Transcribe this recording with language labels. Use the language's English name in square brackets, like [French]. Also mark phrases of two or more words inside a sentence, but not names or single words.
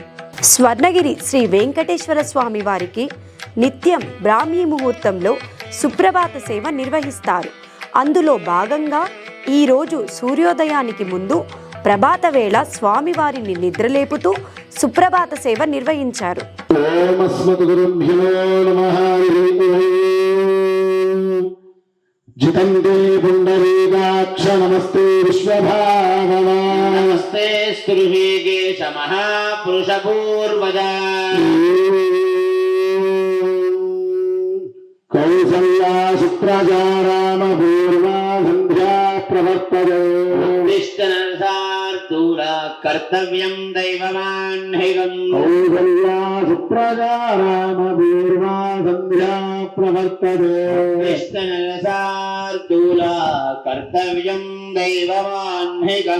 [Telugu] స్వర్ణగిరి శ్రీ వెంకటేశ్వర స్వామి వారికి నిత్యం బ్రాహ్మీ ముహూర్తంలో సుప్రభాత సేవ నిర్వహిస్తారు. అందులో భాగంగా ఈరోజు సూర్యోదయానికి ముందు ప్రభాత వేళ స్వామివారిని నిద్రలేపుతూ సుప్రభాత సేవ నిర్వహించారు. [Sanskrit] जितन्ते पुण्डरीकाक्ष नमस्ते विश्वभावना नमस्ते स्तुर्वेगेश महापुरुष पूर्वजा कौसल्या सुप्रजा राम पूर्वा संध्या प्रवर्तते उत्तिष्ठनरसार्दूला कर्तव्यं दैवमान्हिकम् कौसल्या सुप्रजा राम पूर्वा संध्या प्रवर्तते उत्तिष्ठनरसार्दूला कर्तव्यं दैवमान्हिकम्.